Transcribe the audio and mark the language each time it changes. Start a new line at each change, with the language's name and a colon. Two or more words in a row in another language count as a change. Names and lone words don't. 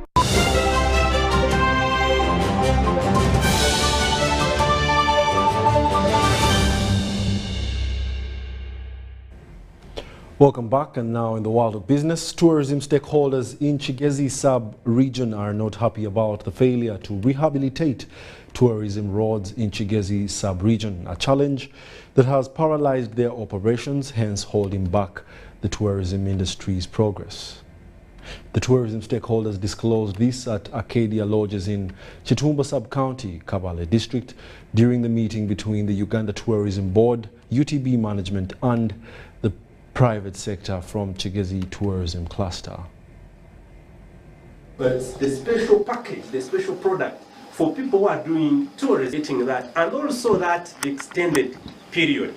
English: Welcome back, and now in the world of business, tourism stakeholders in Kigezi sub-region are not happy about the failure to rehabilitate tourism roads in Kigezi sub-region, a challenge that has paralyzed their operations, hence holding back the tourism industry's progress. The tourism stakeholders disclosed this at Arcadia Lodges in Chitumba sub-county, Kabale district, during the meeting between the Uganda Tourism Board, UTB management, and the private sector from Kigezi tourism cluster. But the special package, the special product for people who are doing tourism, getting that, and also that extended period.